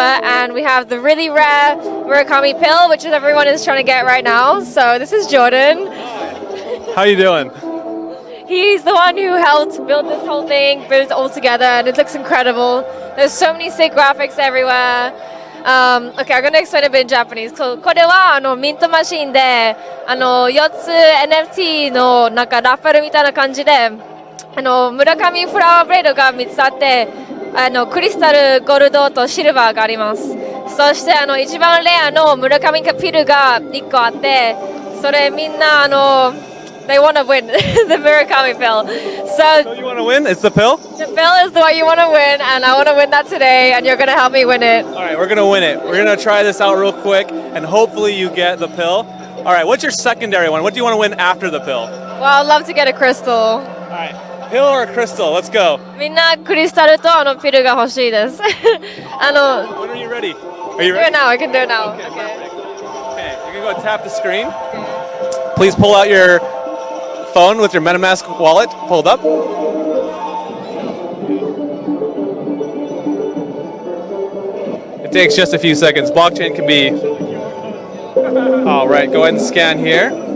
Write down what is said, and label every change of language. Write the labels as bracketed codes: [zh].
[en] And we have the really rare Murakami pill, which everyone is trying to get right now. So this is Jordan. How you doing? He's the one who helped build this whole thing, put it all together, and it looks incredible. There's so many sick graphics everywhere. Okay, I'm going to explain a bit in Japanese. [ja] So, これはミントマシンで4つ NFT のなんかラッフルみたいな感じで村上フラワーブレードが3つあってクリスタル、ゴールドとシルバーがあります。そして一番レアの村上ピルが1個あって、それみんな [en] They want to win the Murakami pill. So you want to win? It's the pill? the pill is the one you want to win, and I want to win that today, and you're going to help me win it. All right, we're going to win it. We're going to try this out real quick, and hopefully you get the pill. All right, what's your secondary one? What do you want to win after the pill? Well, I'd love to get a crystal. All right, pill or crystal? Let's go. [ja] みんなクリスタルとピルが欲しいです。 [en] When are you ready? Are you Do it ready? now. I can do it now. Okay, you're going to go tap the screen. Please pull out your phone with your MetaMask wallet pulled up. It takes just a few seconds. Blockchain can be... All right, go ahead and scan here.